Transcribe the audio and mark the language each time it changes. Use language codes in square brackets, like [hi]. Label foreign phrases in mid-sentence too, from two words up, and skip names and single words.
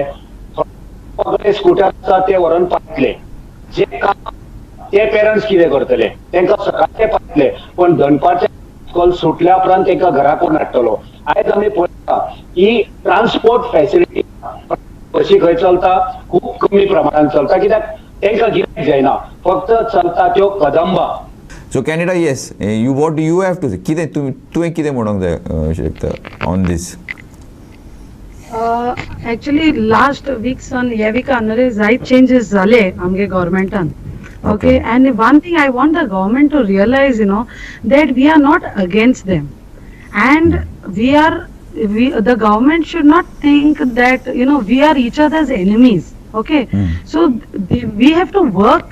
[kok] स्कूटर आसा ते व्हरून पावतले, जे काम ते पेरंट्स कितें करतले, तेंकां सकाळचे पावतले, पण दनपारचे स्कूल सुटल्या उपरांत तेंकां घरा कोण हाडटलो. आयज आमी पळयता की [en] transport facility [kok] कशी खंय चलता, खूब कमी प्रमाणात चलता, कित्याक तेंकां गिरायक जायना, फक्त चलता त्यो कदंबा. [en] So Canada, yes, what do you have to say? [kok] कितें तुवें कितें म्हणूंक जाय [en] on this? Actually last week [kok] सन ह्या विकान जायत चेंजेस जाले आमगे गव्हर्मेंटान. [en] Okay, and one thing I want the government to realize, that we are not against them, and the government should not think that we are each other's enemies. Okay, so we have to work.